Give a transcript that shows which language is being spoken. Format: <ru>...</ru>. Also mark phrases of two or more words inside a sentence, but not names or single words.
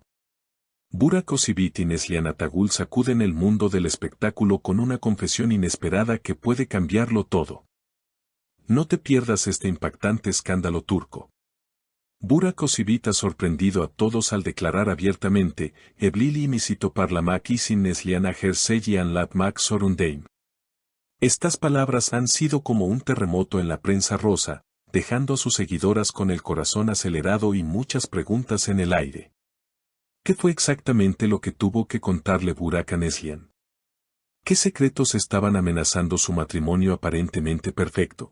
<es>Burak Özçivit y Neslihan Atagül sacuden el mundo del espectáculo con una confesión inesperada que puede cambiarlo todo. No te pierdas este impactante escándalo turco. Burak Özçivit ha sorprendido a todos al declarar abiertamente,</es> <tr>"Evliliğimi toparlamak için Neslihan'a her şeyi anlatmak zorundayım".</tr> <es>Estas palabras han sido como un terremoto en la prensa rosa, dejando a sus seguidoras con el corazón acelerado y muchas preguntas en el aire. ¿Qué fue exactamente lo que tuvo que contarle Burak a Neslihan? ¿Qué secretos estaban amenazando su matrimonio aparentemente perfecto?</es>